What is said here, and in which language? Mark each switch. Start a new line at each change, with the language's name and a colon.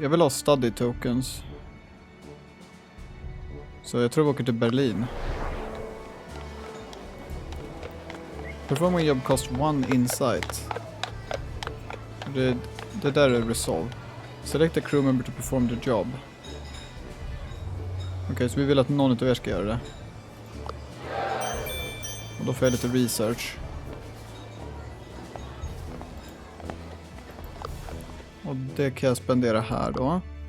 Swedish: Jag vill ha study tokens. Så jag tror vi åker till Berlin.
English: Performing job cost 1 insight. Det där är resolve. Select a crew member to perform the job.
Swedish: Okej, så vi vill att någon av er ska göra det. Och då får jag lite research. Och det kan jag spendera här då.